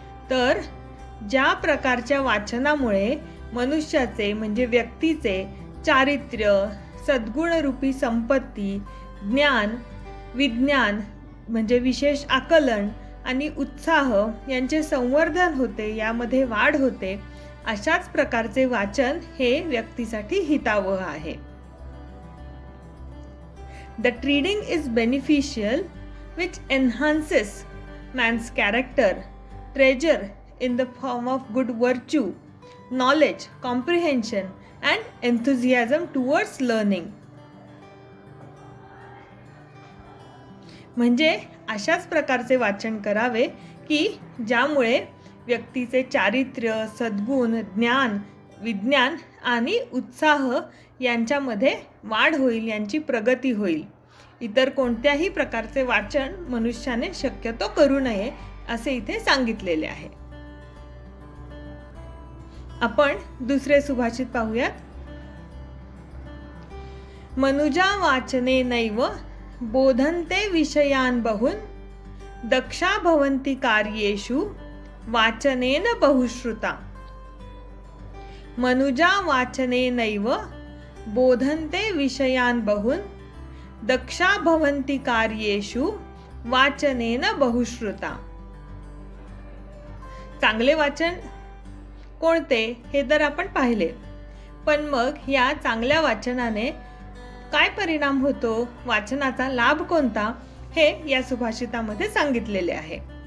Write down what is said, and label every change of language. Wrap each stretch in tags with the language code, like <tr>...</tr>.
<mr>तर ज्या प्रकारच्या वाचनामुळे मनुष्याचे म्हणजे व्यक्तीचे चारित्र्य, सद्गुण रूपी संपत्ती, ज्ञान, विज्ञान म्हणजे विशेष आकलन आणि उत्साह यांचे संवर्धन होते, यामध्ये वाढ होते, अशाच प्रकारचे वाचन हे व्यक्तीसाठी हितावह आहे.</mr> <en>That reading is beneficial which enhances man's character, treasure in the form of good virtue, knowledge, comprehension, and enthusiasm towards learning.</en> <mr>म्हणजे अशाच प्रकारचे वाचन करावे की ज्यामुळे व्यक्तीचे चारित्र्य, सद्गुण, ज्ञान, विज्ञान आणि उत्साह यांच्यामध्ये वाढ होईल, यांची प्रगती होईल. इतर कोणत्याही प्रकारचे वाचन मनुष्याने शक्यतो करू नये असे इथे सांगितलेले आहे. आपण दुसरे सुभाषित पाहूयात.</mr> <sa>मनुजा वाचने नैव बोधन्ते विषयान् बहुन् दक्षा भवन्ति कार्येषु वाचनेन बहुश्रुता. मनुजा वाचने नैव बोधन्ते विषयान् बहुन् दक्षा भवन्ति कार्येषु वाचनेन बहुश्रुता.</sa> <mr>चांगले वाचन कोणते हे तर आपण पाहिले, पण मग या चांगल्या वाचनाने काय परिणाम होतो, वाचनाचा लाभ कोणता, हे या सुभाषितामध्ये सांगितलेले आहे.</mr>